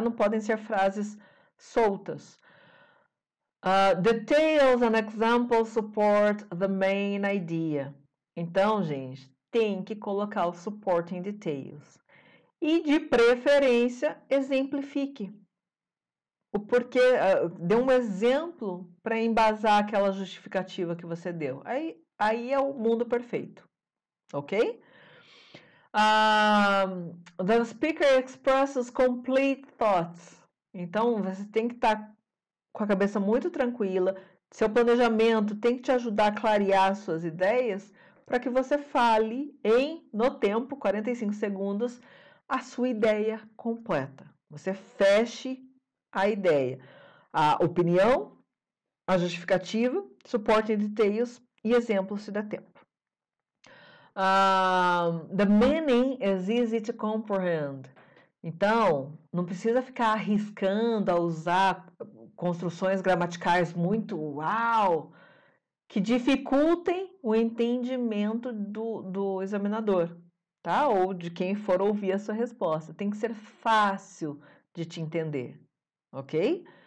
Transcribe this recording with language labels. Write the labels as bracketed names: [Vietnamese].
[Portuguese] Não podem ser frases soltas. [English] Details and examples support the main idea. [Portuguese] Então, gente, tem que colocar o [English] supporting details. [Portuguese] E, de preferência, exemplifique. O porquê, dê um exemplo para embasar aquela justificativa que você deu. Aí é o mundo perfeito, ok? [English] The speaker expresses complete thoughts. [Portuguese] Então, você tem que estar com a cabeça muito tranquila. Seu planejamento tem que te ajudar a clarear suas ideias para que você fale no tempo, 45 segundos, a sua ideia completa. Você feche a ideia, a opinião, a justificativa, [English] supporting details [Portuguese] e exemplos se der tempo. [English] The meaning is easy to comprehend. [Portuguese] Então, não precisa ficar arriscando a usar construções gramaticais muito que dificultem o entendimento do examinador, tá? Ou de quem for ouvir a sua resposta. Tem que ser fácil de te entender, ok?